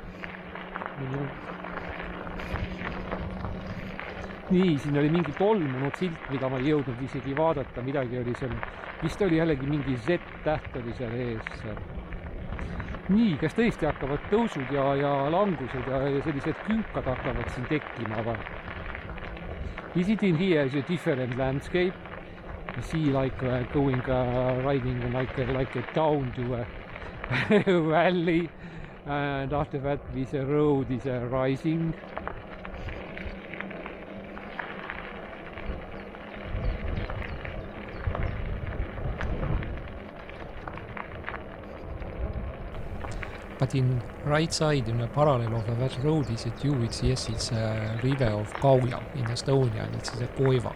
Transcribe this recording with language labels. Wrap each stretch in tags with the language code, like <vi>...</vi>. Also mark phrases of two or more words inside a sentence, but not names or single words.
<et>Nii, siin oli mingi tolmunud silt, mida ma ei jõudnud isegi vaadata, midagi oli seal, vist oli jällegi mingi Z-täht oli seal ees. Nii, kas tõesti hakkavad tõusud ja langused ja sellised künkad hakkavad siin tekkima või?</et> <en>Is it in here is a different landscape? You see like going riding like a down to a valley, and after that this road is rising. But in right side, in a parallel of that road is it you, it's a river of Kauja in Estonia, and it's a Koiva.</en>